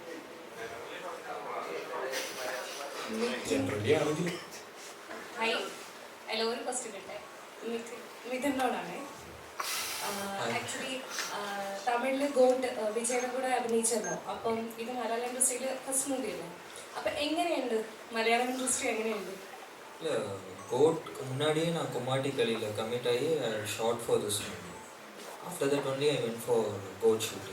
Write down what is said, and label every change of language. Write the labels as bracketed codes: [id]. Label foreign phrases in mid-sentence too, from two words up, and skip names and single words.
[ml] ജനറലി ആണെങ്കിൽ ഒരു ക്വസ്റ്റ്യൻ ഉണ്ട് മിഥുനോടാണ്. ആക്ച്വലി തമിഴില് ഗോട്ട് വിജയുടെ കൂടെ അഭിനയിച്ചല്ലോ. അപ്പം ഇത് മലയാളം ഇൻഡസ്ട്രിയിൽ ഫസ്റ്റ് മൂവിയല്ലേ? അപ്പൊ എങ്ങനെയുണ്ട് മലയാളം ഇൻഡസ്ട്രി? എങ്ങനെയുണ്ട്? [ta] இல்லை கோட்க்கு முன்னாடியே நான் கும்மாட்டிக்களியில் கமிட் ஆகி [en] shot for this movie. After that only I went for GOAT shooting.